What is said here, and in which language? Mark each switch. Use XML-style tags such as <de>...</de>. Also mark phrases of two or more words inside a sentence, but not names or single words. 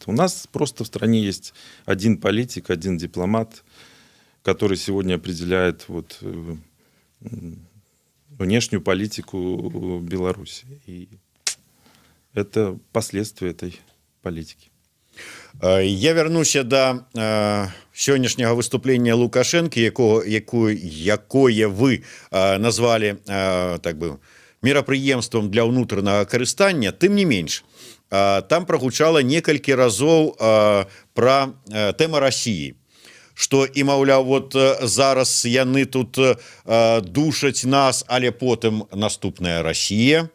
<ru>У нас просто в стране есть один политик, один дипломат, который сегодня определяет вот внешнюю политику Беларуси. И это последствия этой политики.</ru> <be>Я вярнуся да сённяшняга выступлення Лукашэнкі, якое вы назвалі так бы мерапрыемствам для ўнутранага карыстання. Тым не менш, там прагучала некалькі разоў пра тэма Расіі, што і маўляў, вот зараз яны тут душаць нас, але потым наступная Расія.</be>